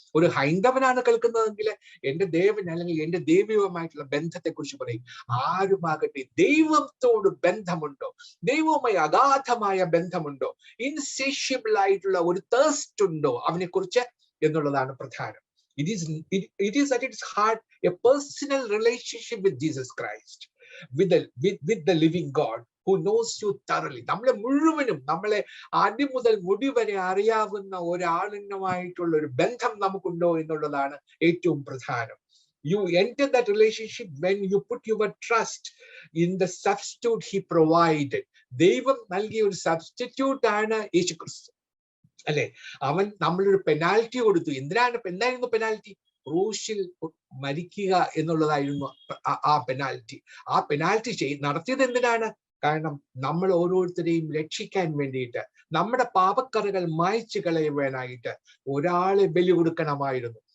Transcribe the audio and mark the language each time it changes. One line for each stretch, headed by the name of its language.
Malayalam: ഒരു ഹൈന്ദവനാണ് കേൾക്കുന്നതെങ്കിൽ എന്റെ ദേവൻ അല്ലെങ്കിൽ എന്റെ ദൈവവുമായിട്ടുള്ള ബന്ധത്തെക്കുറിച്ച് പറയും. ആരുമാകട്ടെ, ദൈവത്തോട് ബന്ധമുണ്ടോ, ദൈവവുമായി അഗാധമായ ബന്ധമുണ്ടോ, ഇൻസേഷ്യബിൾ ആയിട്ടുള്ള ഒരു തേഴ്സ്റ്റ് ഉണ്ടോ അവനെ കുറിച്ച് എന്നുള്ളതാണ് പ്രധാനം.
English: It is at its heart a personal relationship with Jesus Christ, with the living God who knows you thoroughly.
Malayalam: നമ്മളെ മുഴുവനും, നമ്മളെ ആദ്യം മുതൽ മുടി വരെ അറിയാവുന്ന ഒരാളിനുമായിട്ടുള്ള ഒരു ബന്ധം നമുക്കുണ്ടോ എന്നുള്ളതാണ് ഏറ്റവും പ്രധാനം.
English: You enter that relationship when you put your trust in the substitute he provided.
Malayalam: ദൈവം നൽകിയ ഒരു സബ്സ്റ്റിറ്റ്യൂട്ട് ആണ് യേശുക്രിസ്തു, അല്ലെ? അവൻ നമ്മളൊരു പെനാൽറ്റി കൊടുത്തു. എന്തായിരുന്നു പെനാൽറ്റി? ക്രൂശിൽ മരിക്കുക എന്നുള്ളതായിരുന്നു ആ പെനാൽറ്റി. ആ പെനാൽറ്റി നടത്തിയത് എന്തിനാണ്? കാരണം നമ്മൾ ഓരോരുത്തരെയും രക്ഷിക്കാൻ വേണ്ടിയിട്ട്, നമ്മുടെ പാപക്കറകൾ മായ്ച്ചു കളയുവാനായിട്ട് ഒരാളെ ബലി കൊടുക്കണമായിരുന്നു.